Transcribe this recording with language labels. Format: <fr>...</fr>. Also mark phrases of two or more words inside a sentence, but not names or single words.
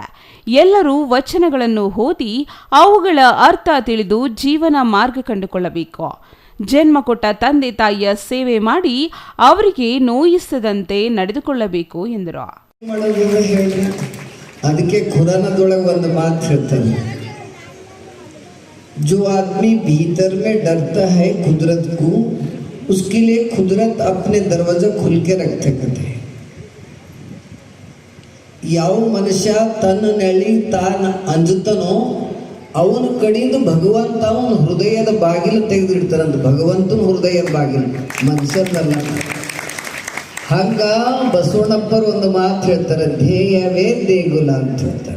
<kn>ಎಲ್ಲರೂ ವಚನಗಳನ್ನು ಓದಿ ಅವುಗಳ ಅರ್ಥ ತಿಳಿದು ಜೀವನ ಮಾರ್ಗ ಕಂಡುಕೊಳ್ಳಬೇಕು. ಜನ್ಮ ಕೊಟ್ಟ ತಂದೆ ತಾಯಿಯ ಸೇವೆ ಮಾಡಿ ಅವರಿಗೆ ನೋಯಿಸದಂತೆ ನಡೆದುಕೊಳ್ಳಬೇಕು ಎಂದರು. ಅದಕ್ಕೆ ಖುರಾನದೊಳಗೆ ಒಂದು ಮಾತು ಹೇಳ್ತಾನೆ,</kn> <hi>जो आदमी भीतर में डरता है कुदरत को, उसके लिए कुदरत अपने दरवाजा खुल के रखते कहते हैं.</hi> <kn>ಯಾವ ಮನುಷ್ಯ ತನ್ನ ನೆಳಿ ತಾನ ಅಂಜುತ್ತಾನೋ ಅವನ ಕಡೆಯಿಂದ ಭಗವಂತ ಅವನ ಹೃದಯದ ಬಾಗಿಲು ತೆಗೆದಿಡ್ತಾರಂತ. ಭಗವಂತನ ಹೃದಯದ ಬಾಗಿಲು, ಮನುಷ್ಯರಲ್ಲ. ಹಂಗ ಬಸವಣ್ಣಪ್ಪರು ಒಂದು ಮಾತು ಹೇಳ್ತಾರೆ, ಧ್ಯೇಯವೇ ದೇಗುಲ ಅಂತ ಹೇಳ್ತಾರೆ.</kn>